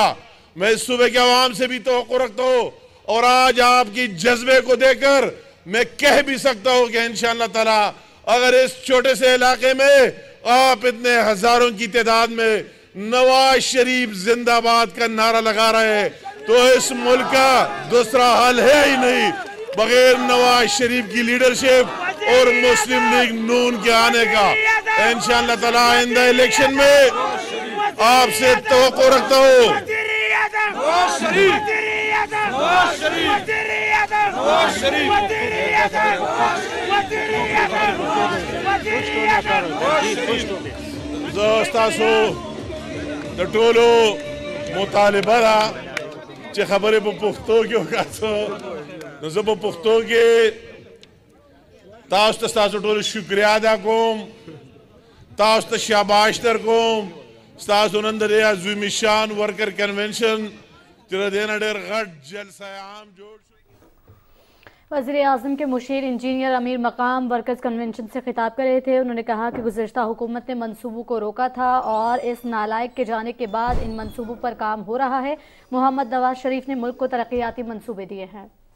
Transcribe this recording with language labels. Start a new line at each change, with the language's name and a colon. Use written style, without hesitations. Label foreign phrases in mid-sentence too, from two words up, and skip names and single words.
Urdu: میں اس صوبے کے عوام سے بھی توقع رکھتا ہوں اور آج آپکی جذبے کو دیکھ کر میں کہہ بھی سکتا ہوں کہ ان شاء اللہ تعالیٰ اگر اس چھوٹے سے علاقے میں آپ اتنے ہزاروں کی تعداد میں نواز شریف زندہ باد کا نعرہ لگا رہے ہیں تو اس ملک کا دوسرا حل ہے ہی نہیں بغیر نواز شریف کی لیڈرشپ اور مسلم لیگ نون کے آنے کا. ان شاء اللہ تعالیٰ آئندہ الیکشن میں آپسے توقع رکھتا ہوں.
Pashto: د ټولو مطالبه ده چې خبرې په پښتو کې وکړو، نو زه په پښتو کې تاسو ته ستاسو ټولو شکریا ادا کوم، تاسو ته شاباش درکوم، ستاسو نن د دې عظیم الشان
English: worker convention
Pashto: چې د دې نه ډېر غټ جلسه عام جوړ شو۔
Urdu: وزیر اعظم کے مشیر انجینئر امیر مقام
English: workers convention
Urdu: سے خطاب کر رہے تھے. انہوں نے کہا کہ گزشتہ حکومت نے منصوبوں کو روکا تھا اور اس نالائق کے جانے کے بعد ان منصوبوں پر کام ہو رہا ہے. محمد نواز شریف نے ملک کو ترقیاتی منصوبے دیے ہیں.